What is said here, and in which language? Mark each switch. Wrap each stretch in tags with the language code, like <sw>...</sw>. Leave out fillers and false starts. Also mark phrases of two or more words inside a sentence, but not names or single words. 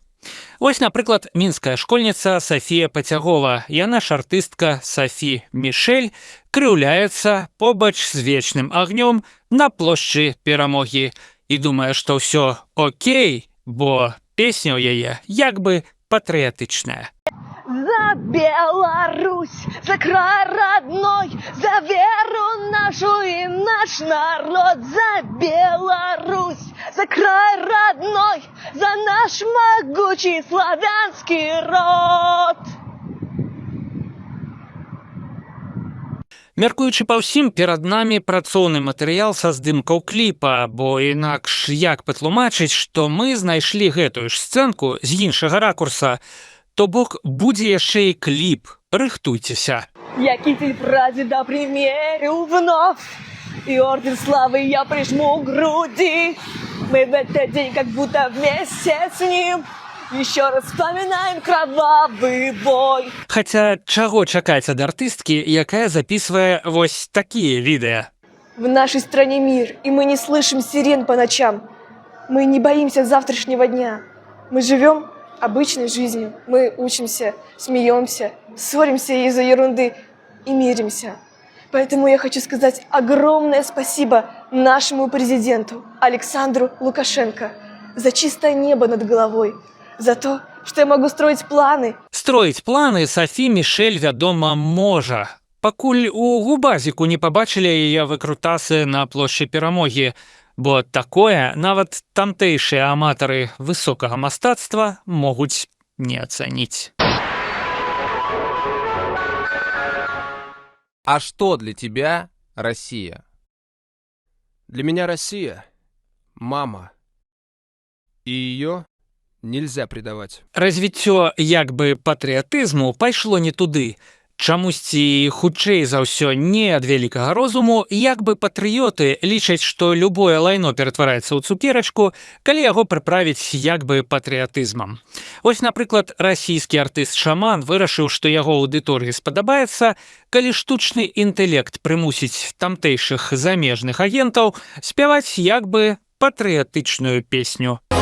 <be>Вось, напрыклад, мінская школьніца Сафія Пацягова, яна ж артыстка Сафі Мішэль, крыўляецца побач з вечным агнём на плошчы Перамогі і думае, што ўсё окей, бо песня ў яе як бы патрыятычная.</be> <ru>За Беларусь, за край родной, за веру нашу и наш народ. За Беларусь, за край родной, за наш могучий славянский род.</ru> <be>Мяркуючы па ўсім, перад намі працоўны матэрыял са здымкаў кліпа, бо інакш як патлумачыць, што мы знайшлі гэтую ж сцэнку з іншага ракурса, то бок будзе яшчэ і кліп. Рыхтуйцеся.</be> <ru>Я китель прадеда примерю вновь, и орден славы я прижму к груди. Мы в этот день как будто вместе с ним еще раз вспоминаем кровавый бой.</ru> <be>Хаця чаго чакаць ад артысткі, якая записывае вось такія відэа.</be> <ru>В нашей стране мир, и мы не слышим сирен по ночам. Мы не боимся завтрашнего дня. Мы живем обычной жизнью. Мы учимся, смеемся, ссоримся из-за ерунды и миримся. Поэтому я хочу сказать огромное спасибо нашему президенту Александру Лукашенко за чистое небо над головой, за то, что я могу строить планы.</ru> <be>Строіць планы Сафі Мішэль, вядома, можа. Пакуль у губазіку не пабачылі яе выкрутасы на плошчы Перамогі, бо такое нават тамтэйшыя аматары высокага мастацтва могуць не ацаніць.</be> <ru>А что для тебя Россия? Для меня Россия – мама. И ее нельзя предавать.</ru> <be>Развіццё як бы патрыятызму пайшло не туды. Чамусьці, хутчэй за ўсё, не ад вялікага розуму, як бы патрыёты лічаць, што любое лайно ператвараецца ў цукерачку, калі яго прыправіць як бы патрыятызмам. Вось, напрыклад, расійскі артыст-шаман вырашыў, што яго аўдыторыі спадабаецца, калі штучны інтэлект прымусіць тамтэйшых замежных агентаў спяваць як бы патрыятычную песню.</be>